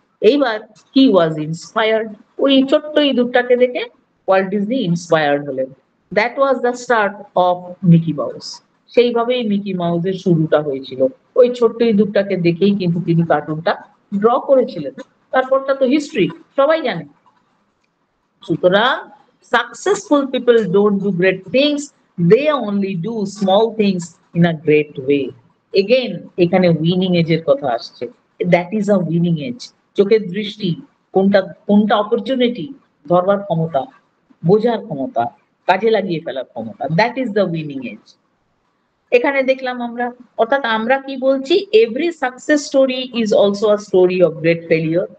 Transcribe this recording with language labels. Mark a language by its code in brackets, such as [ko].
[bn] এইবার [en] he was inspired, [bn] ওই ছোট্ট ইঁদুরটাকে দেখে ওয়াল্ট ডিজনি ইন্সপায়ার্ড হলেন। [en] That was the start of Mickey Mouse. [bn] সেইভাবেই মিকি মাউসের শুরুটা হয়েছিল, ওই ছোট্ট ইঁদুরটাকে দেখেই কিন্তু তিনি কার্টুনটা ড্র করেছিলেন। তারপরটা তো হিস্ট্রি, সবাই জানে। সুতরাং [en] successful people don't do great things, they only do small things in a great way. Again [bn] এখানে [en] winning এজের [bn] কথা আসছে, [en] That is a winning edge. [bn] চোখের দৃষ্টি, কোনটা কোনটা অপরচুনিটি ধরবার ক্ষমতা, বোঝার ক্ষমতা, কাজে লাগিয়ে ফেলার ক্ষমতা, [en] That is the winning edge. [bn] এখানে দেখলাম আমরা, অর্থাৎ আমরা কি বলছি, [en] Every success story is also a story of great failure.